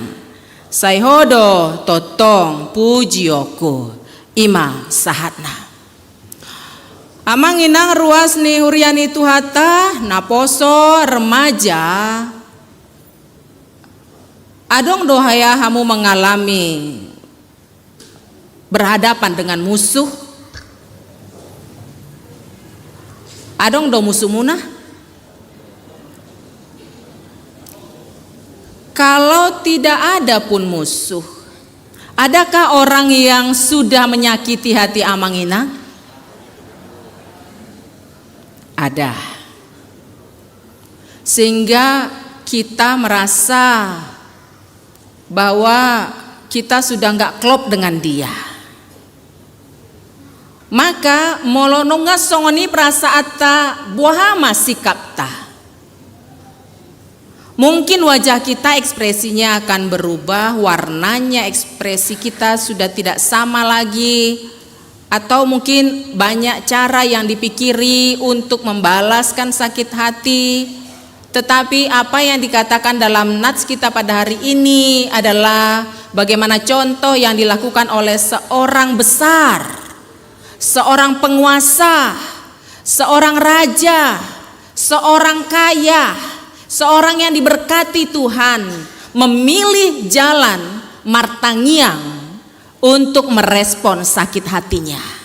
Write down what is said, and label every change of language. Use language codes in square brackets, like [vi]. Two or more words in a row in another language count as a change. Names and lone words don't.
[bbc] Sai hodo totong pujioko ima sahatna. Amang inang ruas ni huriani tuhata naposo remaja. Adong dohaya hamu [id] mengalami berhadapan dengan musuh. [bbc] Adong do musuh munah. [id] Kalau tidak ada pun musuh, adakah orang yang sudah menyakiti hati Amang Inang? ada. Sehingga kita merasa bahwa kita sudah nggak klop dengan dia. [bbc] Maka molononga songoni prasaata buahama sikapta. [id] Mungkin wajah kita ekspresinya akan berubah, warnanya ekspresi kita sudah tidak sama lagi. Atau mungkin banyak cara yang dipikiri untuk membalaskan sakit hati. Tetapi apa yang dikatakan dalam nats kita pada hari ini adalah bagaimana contoh yang dilakukan oleh seorang besar, seorang penguasa, seorang raja, seorang kaya, seorang yang diberkati Tuhan, memilih jalan martangiang untuk merespon sakit hatinya.